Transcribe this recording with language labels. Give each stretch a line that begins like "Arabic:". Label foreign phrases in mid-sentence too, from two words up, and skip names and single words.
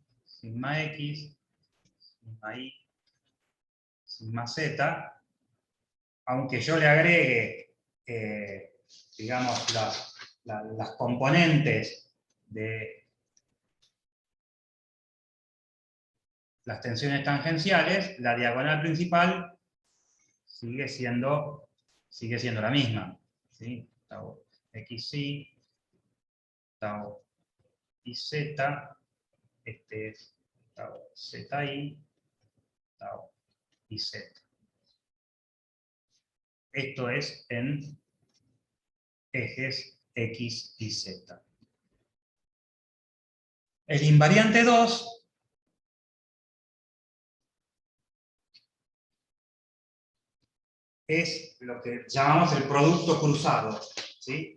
Spanish: Sigma X, sigma Y, sigma Z, aunque yo le agregue, digamos, las componentes de las tensiones tangenciales, la diagonal principal sigue siendo la misma. ¿Sí? Tau XY, tau IZ, este es tau ZI, tau IZ. Esto es en ejes X y Z. El invariante 2 es lo que llamamos el producto cruzado, ¿sí?